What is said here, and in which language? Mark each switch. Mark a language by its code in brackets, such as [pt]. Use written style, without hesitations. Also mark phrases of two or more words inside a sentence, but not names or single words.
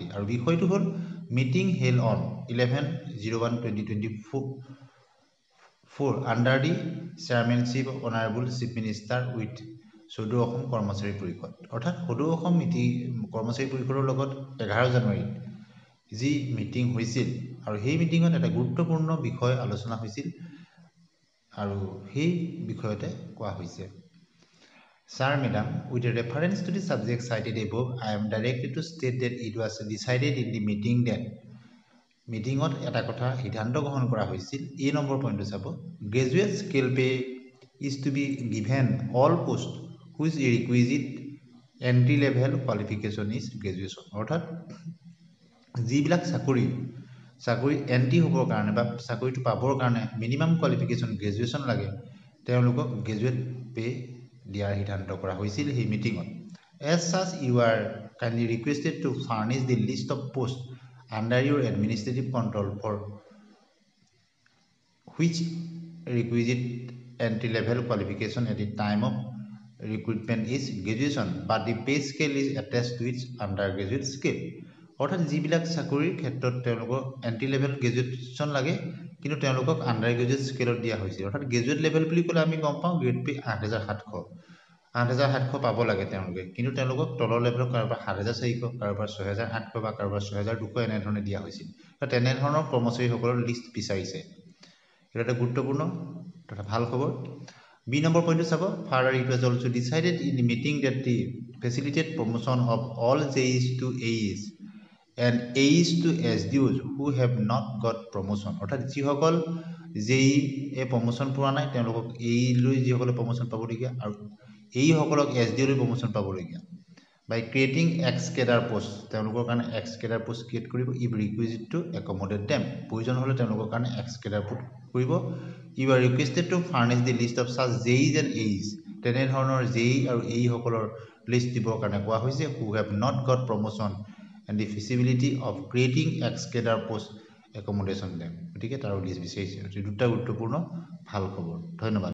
[as] আৰু বিষয়টো হ'ল [en] meeting held on 11/01/2024 under the chairmanship honourable chief minister with সদৌ অসম কৰ্মচাৰী পৰিষদ। [as] অৰ্থাৎ সদৌ অসম কৰ্মচাৰী পৰিষদৰ লগত 11 জানুৱাৰীত যি মিটিং হৈছিল আৰু সেই মিটিঙত এটা গুৰুত্বপূৰ্ণ বিষয় আলোচনা হৈছিল আৰু সেই বিষয়তে কোৱা হৈছে [en] Sir, Madam, with a reference to the subject cited above, I am directed to state that it was decided in the meeting that [as] মিটিঙত এটা কথা সিদ্ধান্ত গ্ৰহণ কৰা হৈছিল। এই নম্বৰ পইণ্টটো চাব [en] graduate scale pay is to be given all post whose requisite entry level qualification is graduation। [as] অৰ্থাৎ যিবিলাক চাকৰি এন্ট্ৰি হ'বৰ কাৰণে বা চাকৰিটো পাবৰ কাৰণে [en] minimum qualification graduation [as] লাগে তেওঁলোকক [en] graduate pay [as] দিয়াৰ সিদ্ধান্ত কৰা হৈছিল সেই মিটিঙত। [en] As such, you are kindly requested to furnish the list of posts under your administrative control for which requisite entry level qualification at the time of recruitment is graduation but the pay scale is attached to its undergraduate scale। [as] অৰ্থাৎ যিবিলাক চাকৰিৰ ক্ষেত্ৰত তেওঁলোকক [en] entry level graduation [as] লাগে কিন্তু তেওঁলোকক [en] under graduate scale [as] দিয়া হৈছিল। অৰ্থাৎ [en] graduate level [as] বুলি ক'লে আমি গম পাওঁ [en] grade pay [as] 8700 পাব লাগে তেওঁলোকে, কিন্তু তেওঁলোকক তলৰ লেভেলৰ কাৰোবাৰ 7400 কাৰোবাৰ 6800 বা কাৰোবাৰ 6200 এনেধৰণে দিয়া হৈছিল। তেনেধৰণৰ কৰ্মচাৰীসকলৰ লিষ্ট বিচাৰিছে। এটা এটা গুৰুত্বপূৰ্ণ তথা ভাল খবৰ। বি নম্বৰ পইণ্টটো চাব [en] further it was also decided in the meeting that the facilitated promotion of all JEs to AEs and AEs to SDOs who have not got promotion। [as] অৰ্থাৎ যিসকল JE প্ৰমোশ্যন পোৱা নাই তেওঁলোকক AE লৈ যিসকলে প্ৰমোশ্যন পাবলগীয়া আৰু AE সকলক SDO লৈ প্ৰমোশ্যন পাবলগীয়া [en] by creating ex cadre post [as] তেওঁলোকৰ কাৰণে [en] ex cadre post create [as] কৰিব [en] if requisite to accommodate them [as] প্ৰয়োজন হ'লে তেওঁলোকৰ কাৰণে [en] ex cadre post [as] কৰিব। [en] you are requested to furnish the list of such JEs and AEs [as] তেনেধৰণৰ JE আৰু AE সকলৰ লিষ্ট দিবৰ কাৰণে কোৱা হৈছে [en] who have not got promotion and the feasibility of creating ex cadre post accommodation them. [as] গতিকে তাৰো লিষ্ট বিচাৰিছে। দুটা গুৰুত্বপূৰ্ণ ভাল খবৰ। ধন্যবাদ।